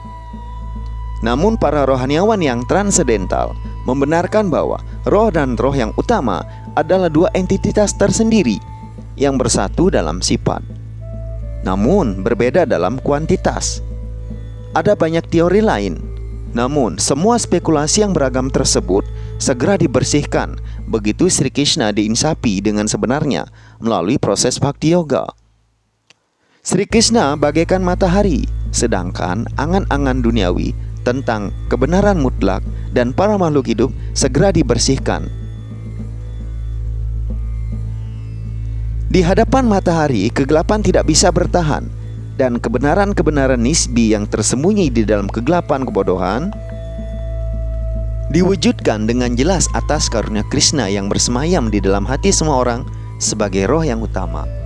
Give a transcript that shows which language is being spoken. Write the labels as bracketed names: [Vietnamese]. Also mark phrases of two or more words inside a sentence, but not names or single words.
[Indonesian] Namun para rohaniawan yang transendental membenarkan bahwa roh dan roh yang utama adalah dua entitas tersendiri yang bersatu dalam sifat, namun berbeda dalam kuantitas. Ada banyak teori lain, namun semua spekulasi yang beragam tersebut segera dibersihkan begitu Sri Krishna diinsapi dengan sebenarnya melalui proses [Sanskrit] भक्ति योग. [Indonesian] Sri Krishna bagaikan matahari, sedangkan angan-angan duniawi tentang kebenaran mutlak dan para makhluk hidup segera dibersihkan. Di hadapan matahari, kegelapan tidak bisa bertahan, dan kebenaran-kebenaran nisbi yang tersembunyi di dalam kegelapan kebodohan diwujudkan dengan jelas atas karunia Krishna yang bersemayam di dalam hati semua orang sebagai roh yang utama.